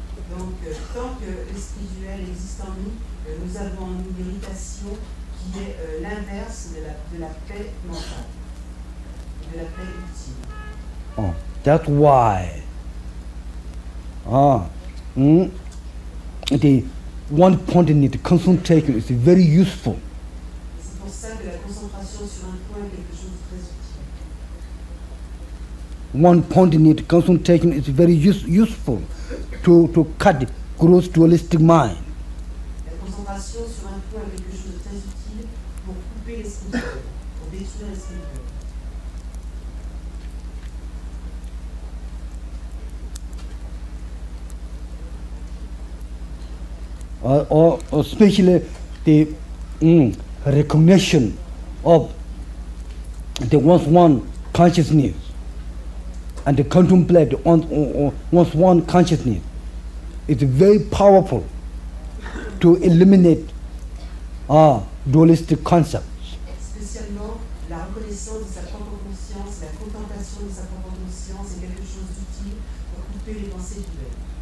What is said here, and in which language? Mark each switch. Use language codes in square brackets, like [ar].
[fr] Donc, tant que l'esprit duel existe en nous, nous avons en nous l'irritation qui est l'inverse de la paix mentale, de la paix ultime. [en] That's why the one-pointed concentration is very useful. [fr] C'est pour ça que la concentration sur un point est quelque chose de très utile. [en] One-pointed concentration is very useful to cut gross dualistic mind. [fr] La concentration sur un point est quelque chose de très utile pour couper l'esprit duel, pour détruire l'esprit duel. [en] Or especially the recognition of the one's one consciousness and the contemplate one's one consciousness is very powerful to eliminate dualistic concepts. [fr] Spécialement, la reconnaissance de sa propre conscience, la contemplation de sa propre conscience est quelque chose d'utile pour couper les pensées duelles.